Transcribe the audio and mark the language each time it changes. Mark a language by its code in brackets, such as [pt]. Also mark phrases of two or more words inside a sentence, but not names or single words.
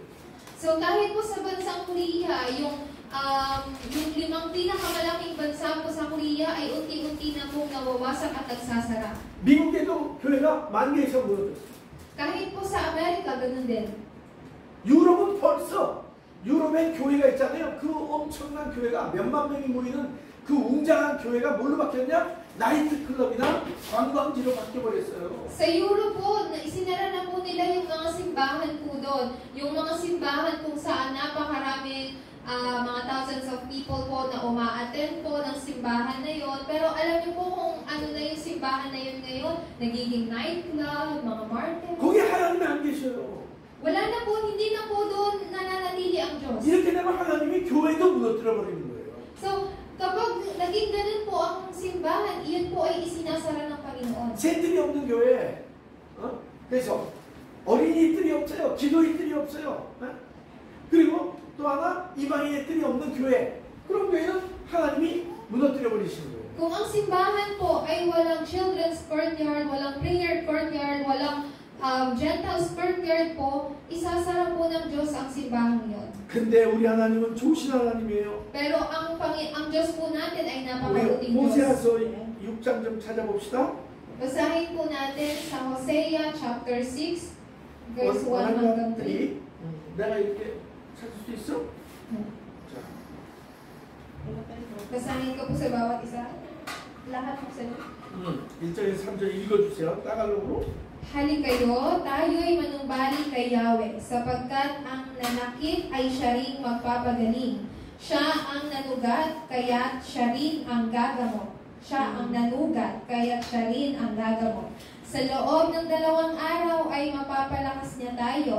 [tl] So, kahit po sa bansang Korea, yung 5 pinakamalaking bansa po sa Korea ay unti-unti na pong nawawasak at nagsasara. [ko] 미국에도 교회가 10,000개 이상 무너졌어요. [tl] Kahit po sa Amerika, ganun din. [ko] 유럽은 벌써 유럽에 교회가 있잖아요. 그 엄청난 교회가 몇만 명이 모이는 그 웅장한 교회가 뭘로 바뀌었냐? 나이트클럽이나 관광지로 바뀌어버렸어요. [tl] Sa Europe po, isinara na po nila yung mga simbahan po doon. Yung mga simbahan kung saan napakaraming mga [en] thousands of people [tl] po na uma-attend po ng simbahan na yon. Pero alam niyo po kung ano na yung simbahan na yun ngayon? Nagiging nightclub, mga market. [ko] 거기 하나님이 안 계셔요. [tl] Wala na po, hindi na po doon nananatili ang Diyos. [ko] 이렇게 되면 하나님이 교회도 무너뜨려 버리는 거예요. [tl] So, kapag naging ganun po ang simbahan, iyon po ay isinasara ng Panginoon. [ko] 새들이 없는 교회. 그래서 어린이들이 없어요. 기도인들이 없어요. 그리고 또 하나 이방인 애들이 없는 교회. 그런 교회는 하나님이 무너뜨려 버리시는 거예요. [tl] Kung ang simbahan po ay walang [en] children's courtyard, [tl] walang [en] prayer courtyard, [tl] walang [en] Gentiles courtyard [tl] po, isasara po ng Diyos ang simbahan yon. [ko] 근데 우리 하나님은 좋으신 하나님이에요. [tl] Pero ang Panginoon ang Diyos po natin ay [ko] 우리 [tl] napakabuting Diyos. [ko] 호세아서 6장 좀 찾아봅시다. [tl] Basahin po natin sa [en] Hosea chapter 6, verse 1 [tl] hanggang 3. [ko] 내가 이렇게 찾을 수 있어? 자, [tl] Basahin ko po sa bawat isa. Lahat po sa [ko] 1절에서 3절 읽어주세요. 따갈로그로. [tl] Halikayo, tayo'y manumbalik kay Yahweh, sapagkat ang nanakit ay siya ring magpapagaling. Siya ang nanugat, kaya't siya rin ang gagamot. Siya ang nanugat, kaya't siya rin ang gagamot. Sa loob ng 2 araw ay mapapalakas niya tayo.